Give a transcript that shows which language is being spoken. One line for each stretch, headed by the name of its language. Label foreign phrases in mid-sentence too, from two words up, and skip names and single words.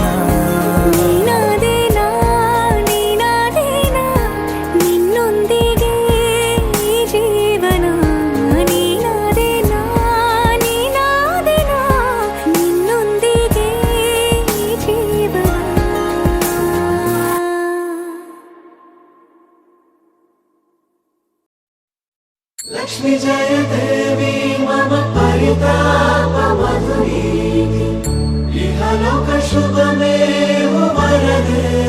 Kannada: ನೀನಾದೇನಾ ನೀನಾದೇನಾ ನಿನ್ನೊಂದಿಗೆ ಈ ಜೀವನ ನೀನಾದೇನಾ ನೀನಾದೇನಾ ನಿನ್ನೊಂದಿಗೆ ಈ ಜೀವನ
Sanskrit: लक्ष्मी जय देवी मम परिताप मधुरी इहलोक शुभमेव वरदे